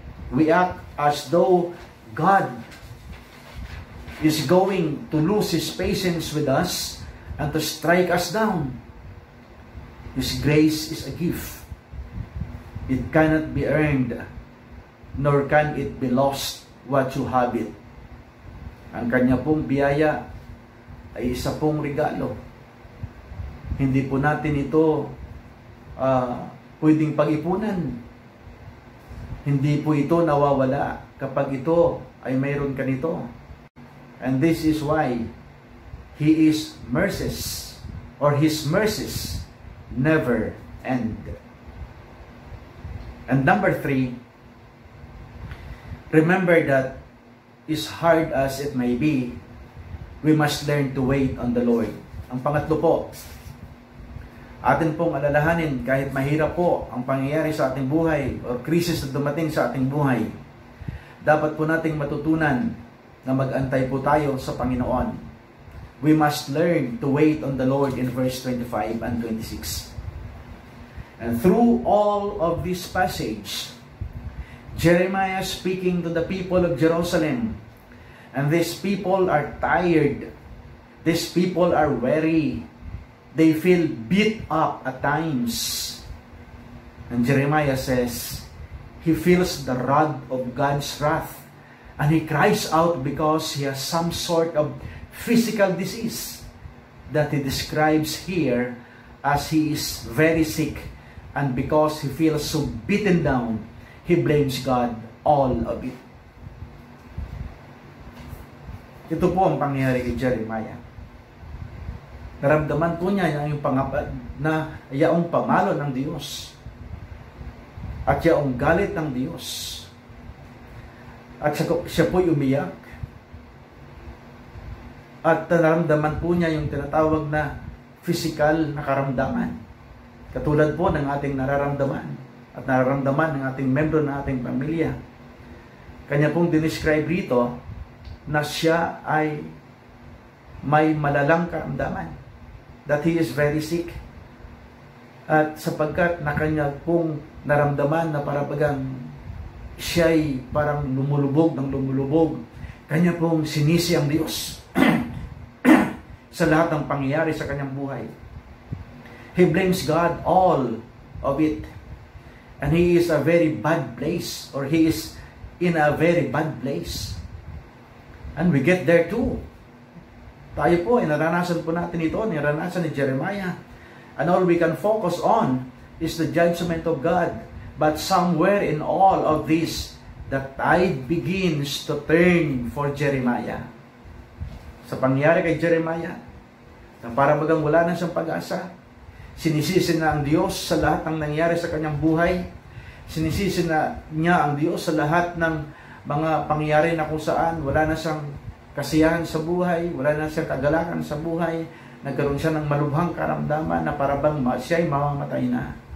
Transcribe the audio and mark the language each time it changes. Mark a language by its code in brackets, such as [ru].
[en] We act as though God is going to lose His patience with us and to strike us down. His grace is a gift. It cannot be earned, nor can it be lost what you have it. [tl] Ang kanya pong biyaya ay isa pong regalo. Hindi po natin ito pwedeng pag-ipunan. Hindi po ito nawawala kapag ito ay mayroon ka nito. [en] And this is why He is mercies, or His mercies never end. And number 3, remember that as hard as it may be, we must learn to wait on the Lord. [tl] Ang pangatlo po, atin pong alalahanin kahit mahirap po ang pangyayari sa ating buhay o krisis na dumating sa ating buhay, dapat po nating matutunan na mag-antay po tayo sa Panginoon. [en] We must learn to wait on the Lord in verse 25 and 26. And through all of this passage, Jeremiah speaking to the people of Jerusalem, and these people are tired, these people are weary, they feel beat up at times. And Jeremiah says, he feels the rod of God's wrath, and he cries out because he has some sort of physical disease that he describes here as he is very sick, and because he feels so beaten down, he blames God all of it. [tl] Ito po ang pangyayari kay Jeremiah. Naramdaman po niya yung yaong pamalo ng Diyos at yaong galit ng Diyos. At siya po'y umiyak. At naramdaman po niya yung tinatawag na physical na karamdaman. Katulad po ng ating nararamdaman at nararamdaman ng ating membro ng ating pamilya. Kanya pong dinescribe rito na siya ay may malalang karamdaman. [en] That he is very sick. [tl] At sapagkat na kanya pong naramdaman na parabagang siya'y parang lumulubog ng lumulubog, kanya pong sinisi ang Diyos sa lahat ng pangyayari sa kanyang buhay. [en] He blames God all of it. And he is a very bad place, or he is in a very bad place. And we get there too. [tl] Tayo po, naranasan po natin ito, naranasan ni Jeremiah. [en] And all we can focus on is the judgment of God. But somewhere in all of this, the tide begins to turn for Jeremiah. [tl] Sa pangyari kay Jeremiah, na para bagang wala na siyang pag-asa, sinisisi na ang Diyos sa lahat ng nangyari sa kanyang buhay. Sinisisi na niya ang Diyos sa lahat ng mga pangyayari na kung saan wala na siyang kasiyahan sa buhay, wala na siyang kagalakan sa buhay, nagkaroon siya ng malubhang karamdaman na parabang siya'y mamamatay na.